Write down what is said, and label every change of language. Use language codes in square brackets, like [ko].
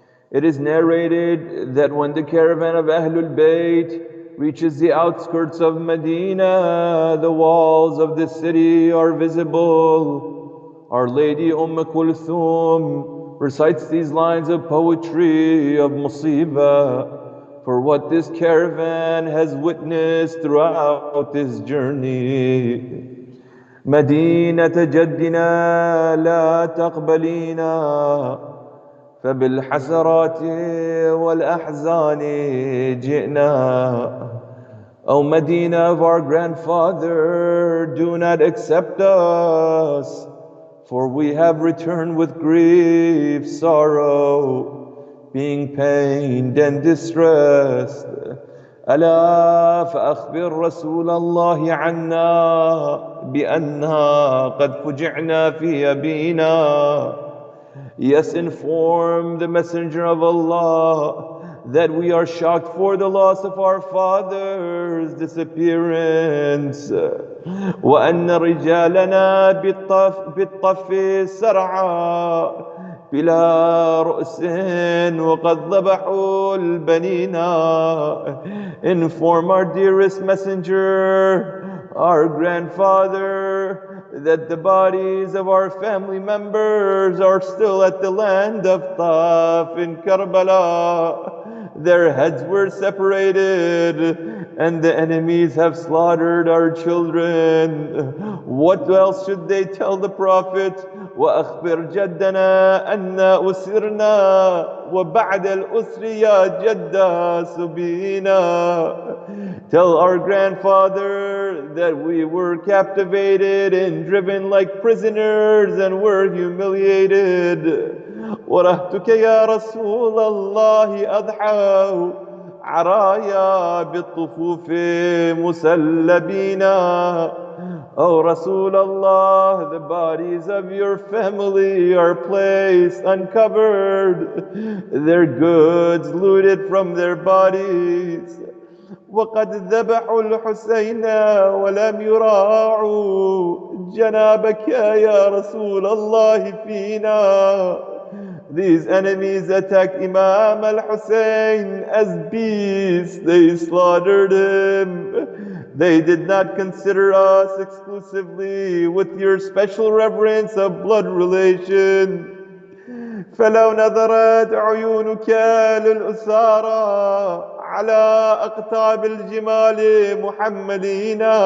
[en] It is narrated that when the caravan of Ahlul Bayt reaches the outskirts of Medina, the walls of the city are visible. Our Lady Kulthum recites these lines of poetry of musibah for what this caravan has witnessed throughout this journey. [ar] مدينة جدنا لا تقبلينا فبالحسرات والأحزان جئنا. [en] O Medina of our grandfather, do not accept us, for we have returned with grief, sorrow, being pained and distressed. [ar] ألا فأخبر رسول الله عنا بأننا قد فجعنا في أبينا. [en] Yes, inform the Messenger of Allah that we are shocked for the loss of our father's disappearance. [ar] وأن رجالنا بالطف سرعا بلا رؤس وقد ذبحوا البنينا. [en] Inform our dearest Messenger, our grandfather, that the bodies of our family members are still at the land of Taf in Karbala. Their heads were separated and the enemies have slaughtered our children. What else should they tell the Prophet? [ar] وأخبر جدنا أن أسرنا وبعد الأسر يا جدا سبينا. [en] Tell our grandfather that we were captivated and driven like prisoners and were humiliated. [ar] ورهتك يا رسول الله أضحى عرايا بالطفوف مسلبين. [en] O Rasulullah, the bodies of your family are placed uncovered, their goods looted from their bodies. [ar] وقد ذبحوا الحسين ولم يراعوا جنابك يا رسول الله فينا. [en] These enemies attacked Imam al-Hussein as beasts. They slaughtered him. They did not consider us exclusively with your special reverence of blood relation. [ar] فلو نظرت عيونك للأسارى على أقطاب الجمال محملين.